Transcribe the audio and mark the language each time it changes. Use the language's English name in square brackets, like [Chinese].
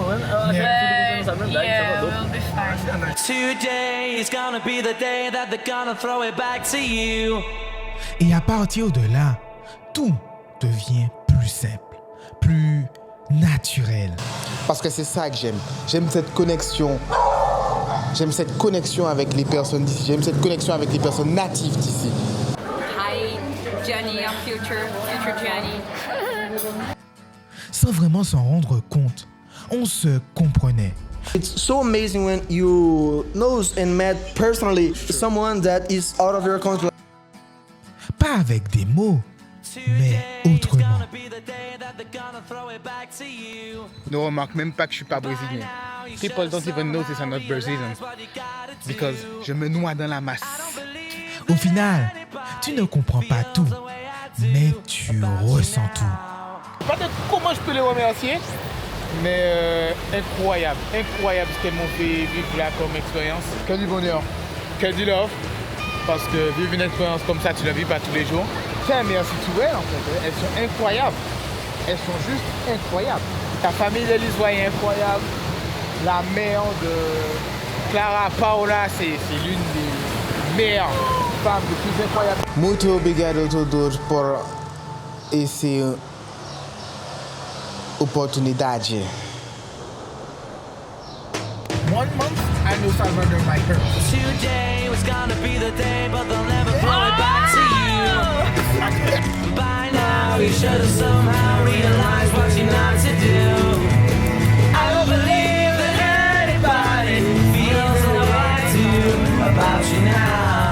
[English] Yeah, we'll be fine. Today is gonna be the day that they're gonna throw it back to you. [French] Et à partir de là, tout devient plus simple, plus naturel. Parce que c'est ça que j'aime. J'aime cette connexion. J'aime cette connexion avec les personnes d'ici. J'aime cette connexion avec les personnes natives d'ici. [English] Hi, Jenny, I'm future Jenny. [French] Sans vraiment s'en rendre compte, on se comprenait. [English] It's so amazing when you know and met personally someone that is out of your country. [French] Pas avec des mots, mais autrement. Ne remarque même pas que je suis pas brésilien. [English] People don't even notice I'm not Brazilian. Because [French] je me noie dans la masse. Au final, tu ne comprends pas tout, mais tu ressens tout. Peut-être comment je peux les remercier, mais incroyable ce qu'elles m'ont fait vivre là comme expérience. Que du bonheur, que du love, parce que vivre une expérience comme ça, tu la vis pas tous les jours. Tiens, merci tout elles en fait, elles sont incroyables, elles sont juste incroyables. Ta famille de Lisboa est incroyable, la mère de Clara Paola, c'est l'une des meilleures femmes les plus incroyables. [Portuguese] Muito obrigado a todos por esse oportunidade. [English] 1 month, I knew Salvador my girl. Today was gonna be the day, but they'll never throw it back to you. By now, you should have somehow realized what you're not to do. I don't believe that anybody feels the way I do about you now.